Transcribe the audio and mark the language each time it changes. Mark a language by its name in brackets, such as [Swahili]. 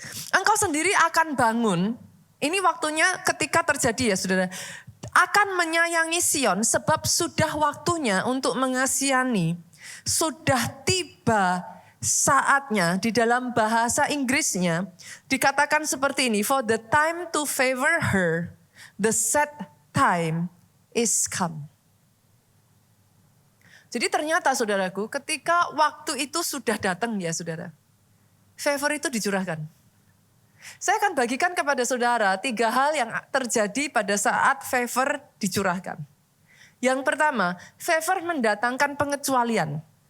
[Indonesian] Engkau sendiri akan bangun, ini waktunya ketika terjadi ya saudara. Akan menyayangi Sion sebab sudah waktunya untuk mengasihani. Sudah tiba saatnya, di dalam bahasa Inggrisnya dikatakan seperti ini. [English] For the time to favor her, the set time is come. [Indonesian] Jadi ternyata saudaraku, ketika waktu itu sudah datang ya saudara, favor itu dicurahkan. Saya akan bagikan kepada saudara 3 hal yang terjadi pada saat favor dicurahkan. Yang pertama, favor mendatangkan pengecualian.